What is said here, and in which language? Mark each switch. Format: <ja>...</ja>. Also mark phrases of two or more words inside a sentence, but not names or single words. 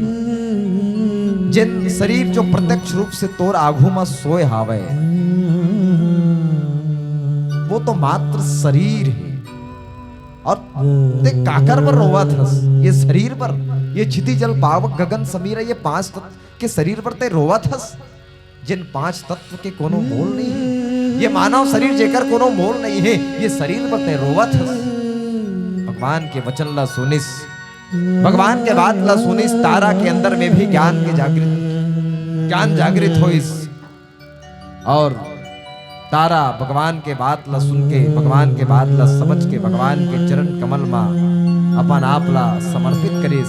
<hne>जिन शरीर जो प्रत्यक्ष रूप से तोर आघू में सोए हावे वो तो मात्र शरीर है। और ते काकर पर रोवा थस, ये शरीर पर, ये</hne> <awa>क्षिति जल पावक गगन समीरा,</awa> <hne>ये 5 तत्व के शरीर पर ते रोवा थस। जिन 5 तत्व के कोनो मोल नहीं है, ये मानव शरीर जेकर कोनो मोल नहीं है, ये शरीर पर ते रोवत हस। भगवान के वचन ला सुनिस, भगवान के बात ला सुनिस, तारा के अंदर में भी ज्ञान जागृत होइस। और तारा भगवान के बात ला सुन के, भगवान के बात ला समझ के, भगवान के चरण कमल में अपन आप ला समर्पित करिस।</hne>